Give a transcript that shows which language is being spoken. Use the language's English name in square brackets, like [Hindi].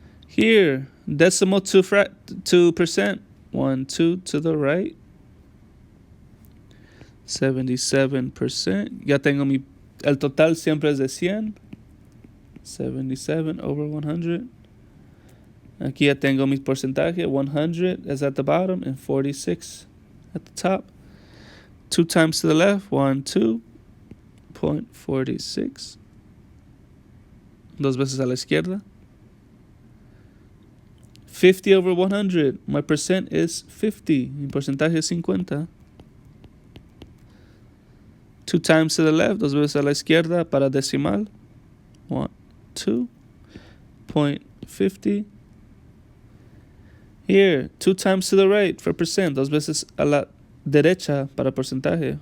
[English] Here, decimal 2%. 1, 2 to the right. [Spanish] 77%. Ya tengo el total siempre es de 100. [English] 77 over 100. [Spanish] Aquí ya tengo mi porcentaje. [English] 100 is at the bottom and 46 at the top. 2 times to the left. 1, 2.46. [Spanish] Dos veces a la izquierda. [English] 50 over 100. My percent is 50. [Spanish] Mi porcentaje es 50. [English] 2 times to the left. [Spanish] Dos veces a la izquierda para decimal. [English] 1, 2.50. Here, 2 times to the right for percent. [Spanish] Dos veces a la derecha para porcentaje.